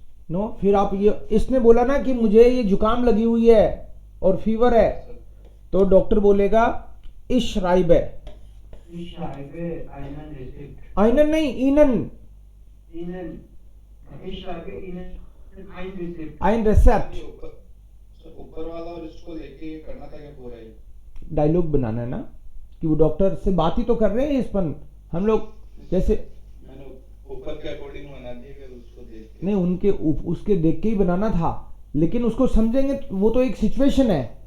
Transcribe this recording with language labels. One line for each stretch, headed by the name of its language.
Hindi: No फिर आप ये, इसने बोला ना कि मुझे ये जुकाम लगी हुई है और फीवर है, तो डॉक्टर बोलेगा इश राइब है।
German: Ich schreibe einen Rezept.
Hindi: आइनन नहीं, इनन,
German: Ihnen, ich schreibe Ihnen ein Rezept. आइन रेसेप्ट।
Hindi: ऊपर वाला और इसको लेके करना था क्या पूरा ही? डायलॉग बनाना है ना, कि वो डॉक्टर से बात ही तो कर रहे हैं इस पर हम लोग, जैसे मैंने ऊपर के अकॉर्डिंग बना दिया, फिर उसको देख के। नहीं उनके उसके देख के ही बनाना था, लेकिन उसको समझेंगे वो तो एक सिचुएशन है।